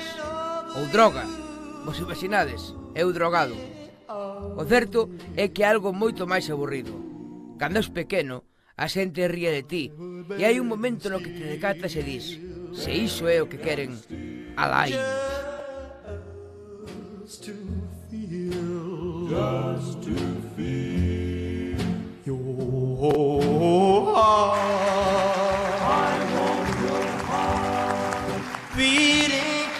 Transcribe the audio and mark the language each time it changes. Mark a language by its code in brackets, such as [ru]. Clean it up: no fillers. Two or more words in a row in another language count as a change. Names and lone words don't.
[gl] Ou droga. Vos imaginades, eu drogado. O certo é que é algo moito máis aburrido. Cando és pequeno, a xente ríe de ti e hai un momento no que te decatas e dis: se iso é o que queren, alá imos. [en] Just to feel your heart. I want your heart beating